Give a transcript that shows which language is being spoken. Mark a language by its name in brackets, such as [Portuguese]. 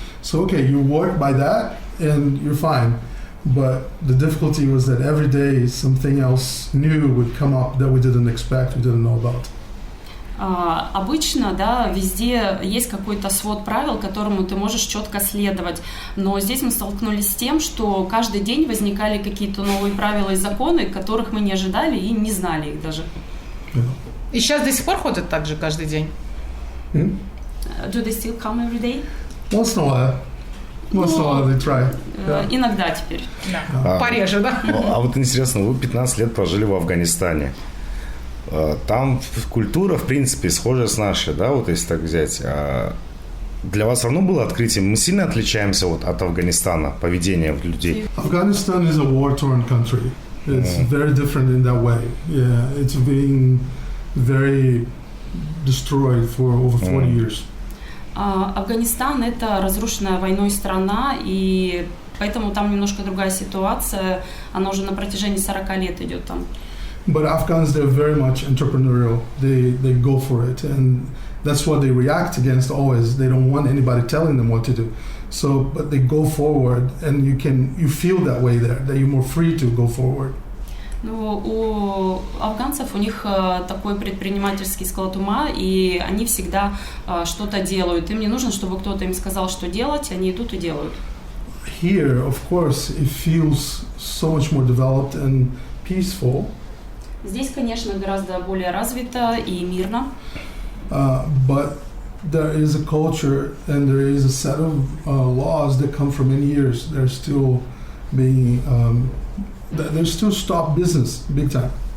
[English] So okay, you work by that and you're fine. But the difficulty was that every day something else new would come up that we didn't expect, we didn't know about. [Russian] Обычно, да, везде есть какой-то свод правил, которому ты можешь четко следовать. Но здесь мы столкнулись с тем, что каждый день возникали какие-то новые правила и законы, которых мы не ожидали и не знали их даже. И сейчас до сих пор ходят так же каждый день? [English] Do they still come every day? Once in a while. Once in a while they try. [Russian] Иногда теперь. Да. Пореже, да? А вот интересно, вы 15 лет прожили в Афганистане. Там культура, в принципе, схожая с нашей, да, вот если так взять. Для вас равно было открытием? Мы сильно отличаемся от Афганистана, поведение людей? [English] Afghanistan is a war-torn country. It's very different in that way. Yeah, it's being very destroyed for over 40 years. [Russian] Афганистан – это разрушенная войной страна, и поэтому там немножко другая ситуация. Она уже на протяжении 40 лет идет там. [English] But Afghans, they're very much entrepreneurial. They go for it, and that's what they react against always. They don't want anybody telling them what to do. So, but they go forward, and you feel that way there, that you're more free to go forward. [Russian] Ну, у афганцев у них такой предпринимательский склад ума, и они всегда что-то делают. Им не нужно, чтобы кто-то им сказал, что делать, они идут и делают. [English] Here, of course, it feels so much more developed and peaceful. [Russian] Здесь, конечно, гораздо более развито и мирно. [English] But there is a culture and there is a set of laws that come from many years. They're still being They still stop business big time.